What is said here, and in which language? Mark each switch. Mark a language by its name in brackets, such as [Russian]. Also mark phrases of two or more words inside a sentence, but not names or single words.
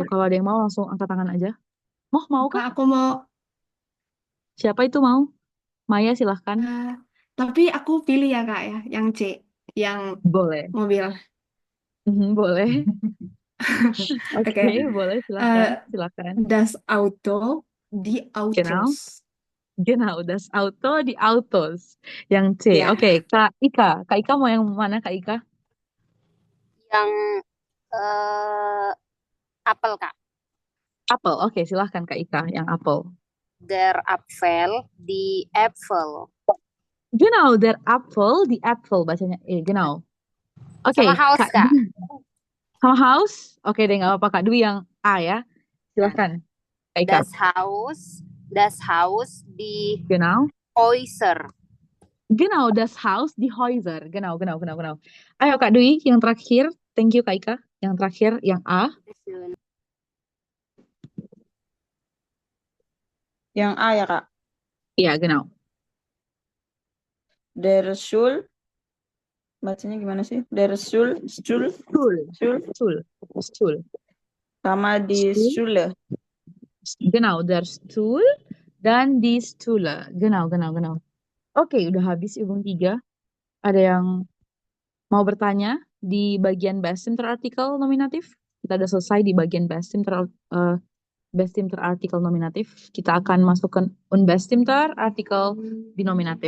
[Indonesian] Kalau ada yang mau langsung angkat tangan aja. Mau Kak, kah? aku mau, Siapa itu mau? Maya silahkan. eh, tapi aku pilih ya Kak ya, yang C, yang Boleh. mobil. Boleh. Oke, Oke, boleh. Silahkan. eh, Silahkan. [German] das Auto, die [Indonesian] Genau. [German] Autos. Genau, das Auto di Autos. [Indonesian] Yang C. Ya, Oke, Kak Ika. Kak Ika mau yang mana, Kak Ika? Yang eh, apel, Kak. Apel. Oke, silahkan Kak Ika. Yang apel. [German] Der Apfel di Apfel. Genau, der Apfel di Apfel. [Indonesian] Bacanya E. Genau. Oke, Sama Haus, Kak Kak. Dwi. Sama Haus? Oke deh, nggak apa-apa. Kak Dwi yang A ya. Nah, Silahkan, Kak Ika. [German] das Haus Das Haus die [Indonesian] Genau. [German] Häuser. Genau, das Haus, die Häuser. Genau, genau, genau, genau. Ayo Kak Dwi, yang terakhir. Thank you Kak Ika. Yang terakhir, yang A. Yang A ya, Kak. Iya, genau. Der Schul. [Indonesian] Bacanya gimana sih? [German] Der Schul. Schul. Stuhl. Schul. Stuhl. Stuhl. [Indonesian] Sama di [German] Stuhl. Schule. Genau, der Stuhl dan die Stühle. Genau, genau, genau. [Indonesian] Oke, udah habis Übung 3. Ada yang mau bertanya di bagian [German] Bastimter artikel [Indonesian] nominatif? Kita udah selesai di bagian [German] Bastimter artikel [Indonesian] nominatif. Kita akan masukkan [German] Unbestimter artikel [Indonesian] di nominatif.